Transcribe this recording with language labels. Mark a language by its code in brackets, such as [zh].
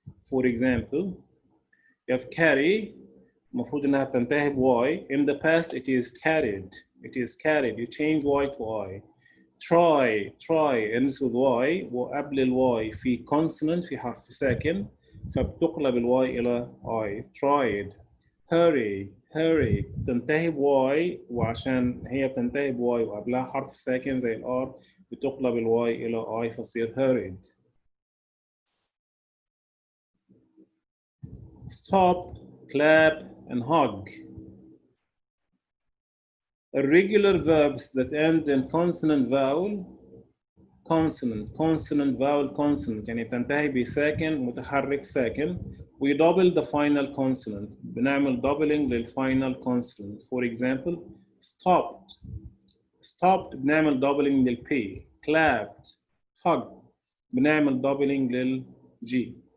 [en] For example, you have carry, [ar] المفروض انها بتنتهي ب [en] y. In the past it is carried. It is carried. You change y to I. try ends with y [ar] وقبل ال y في consonant في حرف ساكن فبتقلب ال y إلى I. [en] tried. [ar] hurry تنتهي ب y وعشان هي بتنتهي ب y وقبلها حرف ساكن زي ال r بتقلب ال y إلى I فتصير hurried. [en] stop, clap and hug. Irregular verbs that end in consonant vowel. [ar] consonant vowel consonant يعني بتنتهي بساكن متحرك ساكن. [en] we double the final consonant. [ar] بنعمل doubling للفاينل consonant. [en] For example, stopped [ar] بنعمل doubling للP. [en] clapped, hug [ar] بنعمل [en] doubling للG.